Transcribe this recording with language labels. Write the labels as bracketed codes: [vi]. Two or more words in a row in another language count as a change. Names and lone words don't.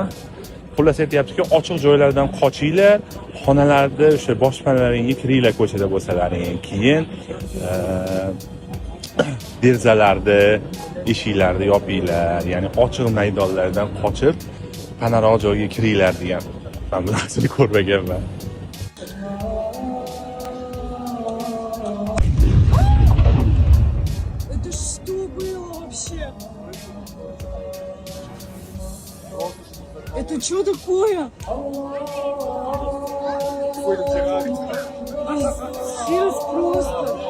[uz] Xullas aytayaptiki, ochiq joylardan qochinglar, xonalarda o'sha boshpanalaringga kiringlar ko'chada bo'lsalaring. Keyin derazalarni, eshiklarni yopinglar, ya'ni ochiq maydonlardan qochib panoramik joyga kiringlar degan. Men bu narsani ko'rmaganman. [ru] Это что было вообще? Это что такое? Пиздец просто.